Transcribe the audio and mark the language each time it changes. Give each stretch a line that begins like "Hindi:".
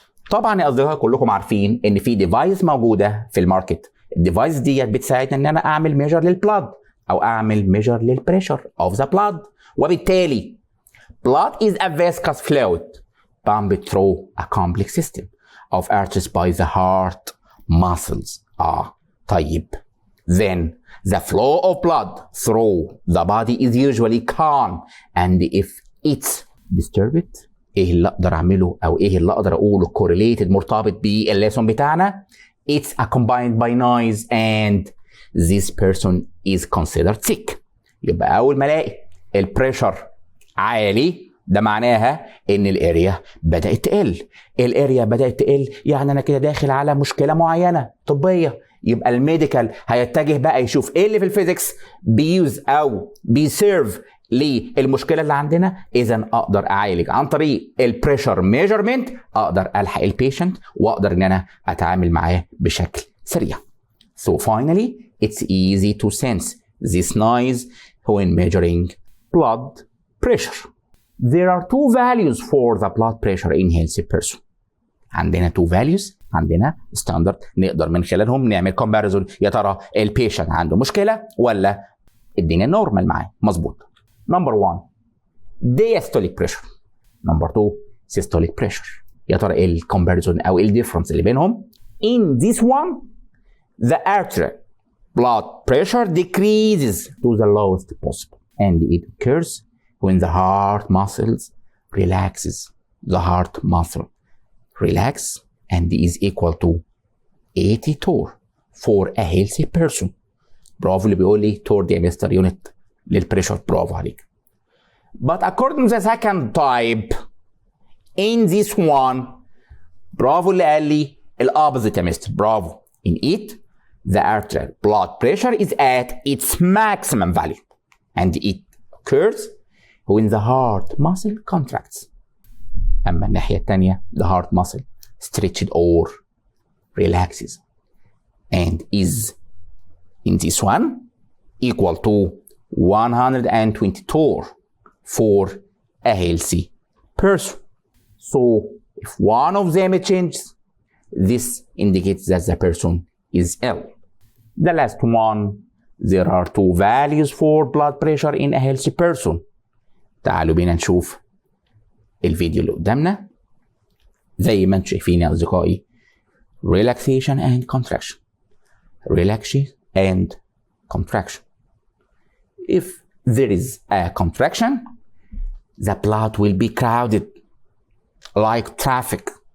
Arabic: طبعا يا اصدقائي كلكم عارفين ان في ديفايس موجوده في الماركت، الديفايس ديت بتساعدني ان انا اعمل ميجر للبلاد او اعمل ميجر للبريشر اوف ذا بلاد، وبالتالي
English: blood is a viscous fluid pumped through a complex system of arteries by the heart muscles.
Arabic: طيب
English: then the flow of blood through the body is usually calm and if it's disturbed،
Arabic: ايه اللي اقدر اعمله او ايه اللي اقدر اقوله
English: correlated
Arabic: مرتبط بالليسون بتاعنا؟
English: it's accompanied by noise and this person is considered sick.
Arabic: يبقى اول ما الاقي البريشر عالي ده معناها ان الاريا بدات تقل، الاريا بدات تقل يعني انا كده داخل على مشكله معينه طبيه. يبقى الميديكال هيتجه بقى يشوف ايه اللي في الفيزيكس بيوز او بيسيرف للمشكله اللي عندنا، اذا اقدر اعالج عن طريق البريشر ميجرمنت، اقدر الحق البيشنت واقدر ان انا اتعامل معاه بشكل سريع.
English: So finally it's easy to sense this noise when measuring blood pressure. There are two values for the blood pressure in healthy person.
Arabic: عندنا two values، عندنا ستاندرد نقدر من خلالهم نعمل كومباريزون، يا ترى البيشنت عنده مشكله ولا الدنيا نورمال معاه مظبوط.
English: Number 1 diastolic pressure، number 2 systolic pressure.
Arabic: يا ترى ايه الكومباريزون او ايه الديفرنس اللي بينهم؟
English: In this one the arterial blood pressure decreases to the lowest possible and it occurs when the heart muscles relaxes. The heart muscle relax and is equal to 80 torr for a healthy person.
Arabic: برافو اللي بيقول لي تور دي مستر يونت للبريشر، برافو عليك.
English: But according to the second type in this one،
Arabic: برافو اللي قال لي الopposite يا مستر، برافو.
English: In it the arterial blood pressure is at its maximum value and it occurs when the heart muscle contracts.
Arabic: أما الناحية التانية
English: the heart muscle stretched or relaxes and is in this one equal to 120 torr for a healthy person. So if one of them changes, this indicates that the person is ill. The last one, there are two values for blood pressure in a healthy person.
Arabic: تعالوا بينا نشوف الفيديو اللي قدامنا. زي ما انتم شايفين يا اصدقائي
English: relaxation and contraction، relaxation and contraction. If there is a contraction, the blood will be crowded like traffic.